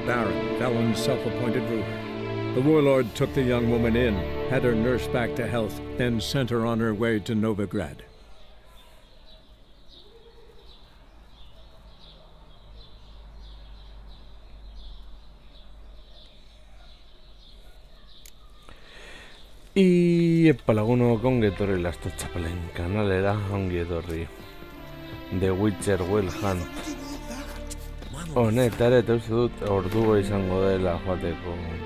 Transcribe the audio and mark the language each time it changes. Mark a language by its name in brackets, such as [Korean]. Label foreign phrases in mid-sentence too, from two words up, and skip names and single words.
[English] Baron, Valen's self-appointed ruler. The warlord took the young woman in, had her nursed back to health, then sent her on her way to Novigrad. [Basque] Iepa lagunok ongi etorri Lasto Txapelen kanalera, ongi etorri The Witcher Wild Hunt honetara, eta uste dut ordua izango dela joateko